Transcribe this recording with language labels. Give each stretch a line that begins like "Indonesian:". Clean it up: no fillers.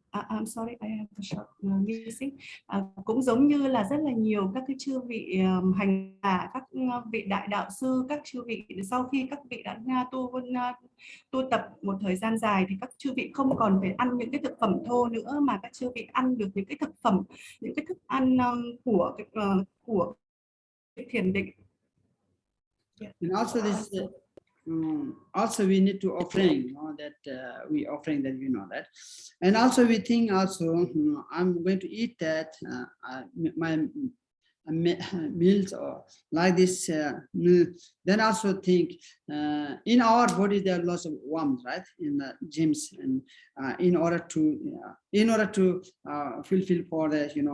English: I'm sorry, I have a short missing.
Vietnamese: Cũng giống như là rất là nhiều các cái chư vị hành giả, các vị đại đạo sư, các chư vị sau khi các vị đã tu tập một thời gian dài thì các chư vị không còn phải ăn những cái thực phẩm thô nữa, mà các chư vị ăn được những cái thực phẩm, những cái thức ăn của thiền định.
English: and also this. Also we need to offering, that we offering that, that, and also we think also I'm going to eat that my meals or like this. Then also think in our body there are lots of warmth, right, in the gyms, and in order to fulfill for the